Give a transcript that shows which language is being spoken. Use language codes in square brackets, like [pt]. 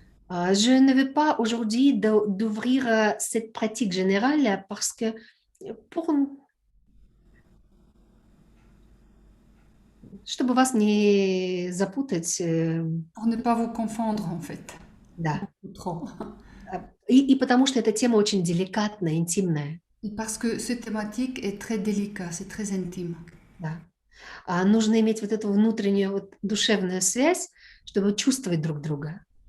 [fr] Je ne veux pas aujourd'hui d'ouvrir cette pratique générale parce que [ru] чтобы вас не запутать. [fr] Pour ne pas vous confondre, en fait. [ru] Да. [fr] Trop. [ru] И потому что эта тема очень деликатная, интимная. [fr] Et parce que cette thématique est très délicate, c'est très intime. [ru] Да. Нужно иметь вот эту внутреннюю душевную связь, чтобы чувствовать друг друга.